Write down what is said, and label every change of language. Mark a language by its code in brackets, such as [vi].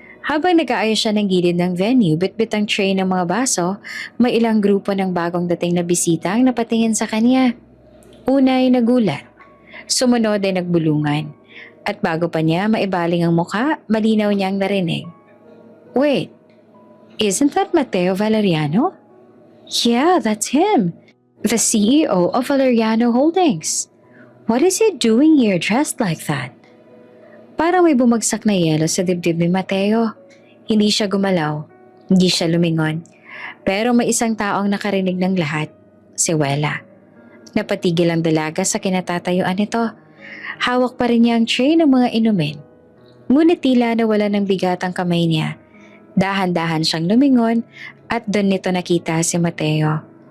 [tl] Habang nag-aayos siya ng gilid ng venue, bitbit ang tray ng mga baso, may ilang grupo ng bagong dating na bisita ang napatingin sa kanya. Una ay nagulat. Sumunod ay nagbulungan. At bago pa niya maibaling ang muka, malinaw niyang narinig. [en] Wait, isn't that Mateo Valeriano? Yeah, that's him. The CEO of Valeriano Holdings. What is he doing here dressed like that? [tl] Parang may bumagsak na yelo sa dibdib ni Mateo. Hindi siya gumalaw, hindi siya lumingon. Pero may isang taong nakarinig ng lahat, si Wela. Napatigil ang dalaga sa kinatatayuan nito. Hawak pa rin niya ang tray ng mga inumin. Ngunit tila nawala ng bigat ang kamay niya. Dahan-dahan siyang lumingon at doon nito nakita si Mateo.